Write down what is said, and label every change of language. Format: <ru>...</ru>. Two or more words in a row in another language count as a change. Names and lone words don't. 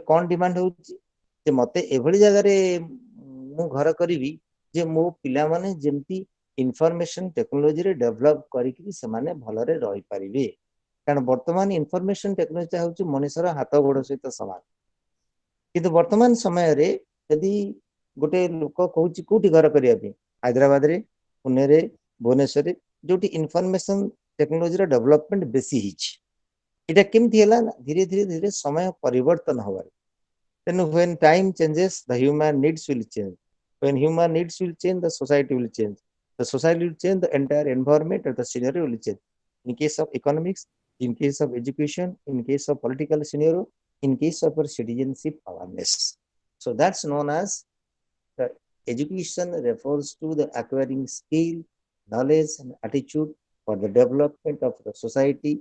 <or>କଣ ଡିମାଣ୍ଡ ହଉଛି ଯେ ମତେ ଏଭଳି ଜାଗାରେ ମୁଁ ଘର କରିବି ଯେ ମୋ ପିଲାମାନେ ଯେମିତି</or> <en>information technologyରେ develop</en> <or>କରିକି ସେମାନେ ଭଲରେ ରହିପାରିବେ କାରଣ ବର୍ତ୍ତମାନ</or> <en>information technology</en> <or>ହେଉଛି ମଣିଷର ହାତ ଗୋଡ଼ ସହିତ ସମାନ କିନ୍ତୁ ବର୍ତ୍ତମାନ ସମୟରେ ଯଦି ଗୋଟେ ଲୋକ କହୁଛି କୋଉଠି ଘର କରିବା ପାଇଁ ହାଇଦ୍ରାବାଦରେ ପୁନେରେ ଭୁବନେଶ୍ୱରରେ ଯୋଉଠି</or> <en>information technologyର development</en> <or>ବେଶୀ ହେଇଛି এটা କେମିତି ହେଲା ଧୀରେ ଧୀରେ ଧୀରେ ସମୟ ପରିବର୍ତ୍ତନ ହବାରେ ତେଣୁ</or> <en>when time changes the human needs will change when human needs will change the society will change the society will change the entire environment or the scenario will change in case of economics in case of education in case of political scenario in case of our citizenship awareness So that's known as the education refers to the acquiring skill, knowledge, and attitude for the development of the society.</en>